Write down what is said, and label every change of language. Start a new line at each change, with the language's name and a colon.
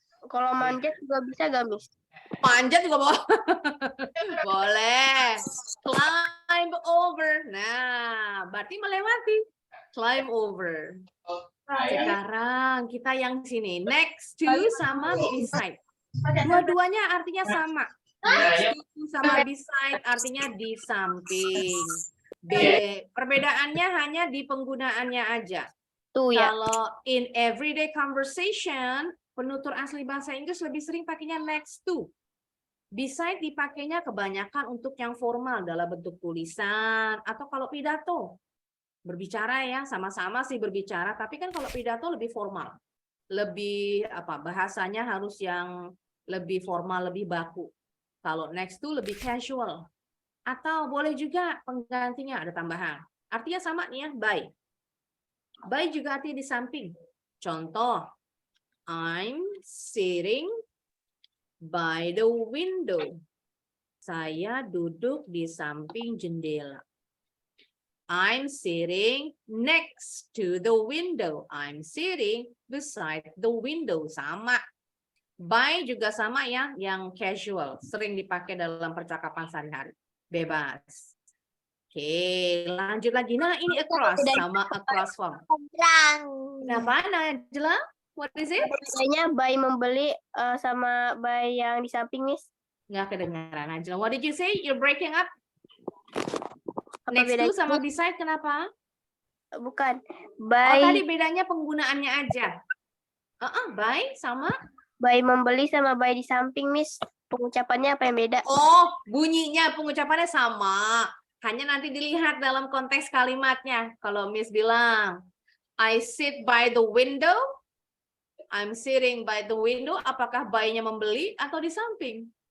Indonesian: Kalau manjat juga bisa gak, Miss? Panjat juga boleh. Boleh. Climb over. Nah, berarti melewati. Climb over. Sekarang kita yang sini. Next to sama beside. Dua-duanya artinya sama. Next to sama beside artinya di samping. Perbedaannya hanya di penggunaannya aja. Tuh ya. Kalau
English: in everyday conversation,
Indonesian: penutur asli bahasa Inggris lebih sering pakainya next to. Beside dipakainya kebanyakan untuk yang formal dalam bentuk tulisan atau kalau pidato. Berbicara ya, sama-sama sih berbicara, tapi kan kalau pidato lebih formal. Lebih bahasanya harus yang lebih formal, lebih baku. Kalau next to lebih casual. Atau boleh juga penggantinya ada tambahan. Artinya sama nih ya, by. By juga artinya di samping.
English: Contoh, I'm sitting by the window.
Indonesian: Saya duduk di samping jendela.
English: I'm sitting next to the window. I'm sitting beside the window.
Indonesian: Sama. By juga sama ya, yang casual. Sering dipakai dalam percakapan sehari-hari. Bebas. Oke, lanjut lagi. Nah, ini across sama across from.
English: Kenapa, Najla? What is it?
Indonesian: Bedanya by membeli sama by yang di samping, Miss. Nggak kedengaran, Najla.
English: What did you say? You're breaking up?
Indonesian: Apa
English: Next
Indonesian: bedanya? to sama beside, kenapa? Bukan. Oh,
English: By
Indonesian: tadi bedanya penggunaannya aja. By sama? by membeli sama by di samping, Miss. Pengucapannya apa yang beda? Oh, bunyinya, pengucapannya sama. Hanya nanti dilihat dalam konteks kalimatnya. Kalau Miss bilang,
English: I sit by the window,
Indonesian: I'm sitting by the window, apakah by-nya membeli atau di samping?